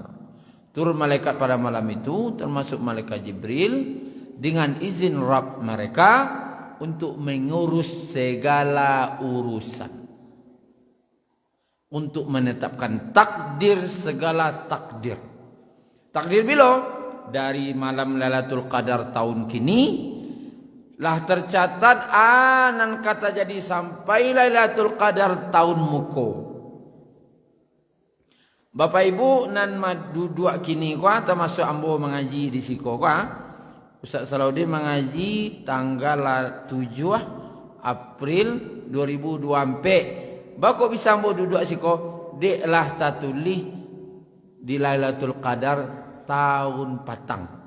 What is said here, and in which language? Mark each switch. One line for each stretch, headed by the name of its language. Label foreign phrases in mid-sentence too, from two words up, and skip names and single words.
Indonesian: Turun malaikat pada malam itu, termasuk malaikat Jibril, dengan izin Rabb mereka untuk mengurus segala urusan, untuk menetapkan takdir segala takdir. Takdir bila?
Minangkabau: Dari malam Lailatul Qadar tahun kini lah tercatat anan kata jadi sampai Lailatul Qadar tahun muko. Bapak Ibu nan duduk kini kuah termasuk ambo mengaji di siko kuah.
Indonesian: Ustaz Salahuddin mengaji tanggal 7 April 2024.
Minangkabau: Bako bisa ambo duduk siko deklah tatulih di Lailatul Qadar tahun patang.